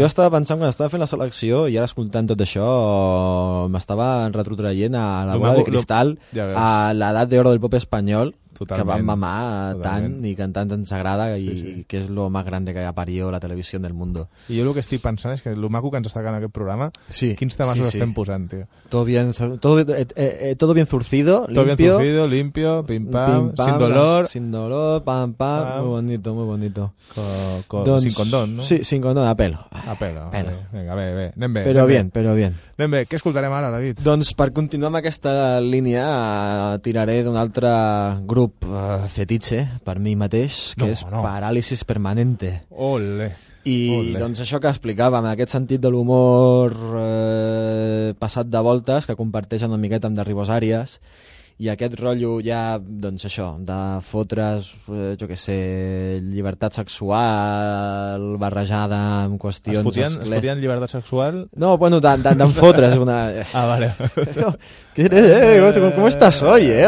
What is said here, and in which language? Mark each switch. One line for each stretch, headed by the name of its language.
Catalan: Jo estava pensant, quan estava fent la selecció i ara escoltant tot això, m'estava retrotraient a la bola de cristal, a l'edat d'oro del pop espanyol. Totalment. Que van mamar tant i cantant ens agrada, sí, i que és
Spanish: lo más grande que ha parido
Catalan: la televisió
Spanish: del mundo.
Catalan: I jo el que estic pensant és que lo maco que ens està quedant aquest programa, sí, quins temes sí, estem posant, tio.
Spanish: Todo bien zurcido, limpio. Todo bien zurcido, limpio, pim pam, sin dolor. Sin dolor, pam, muy bonito. Sin condón, ¿no? Sí, sin condón, a pelo.
Catalan: Venga, bé. Anem bé. Però bien. Anem bé. Què escoltarem ara, David? Doncs per continuar amb aquesta línia, tiraré d'un altre grup fetitxe per mi mateix, que no, és Paràlisis Permanente. Ole. I doncs això que explicava, en aquest sentit de l'humor passat de voltes, que comparteixen una miqueta amb de Ribosàries, i aquest rotllo ja, doncs això, de fotre's, jo què sé, llibertat sexual barrejada amb qüestions... Es fotien llibertat sexual? No, bueno, d'en fotre's una... Ah, vale.
Spanish: ¿Qué eres, ¿Cómo estás hoy, eh?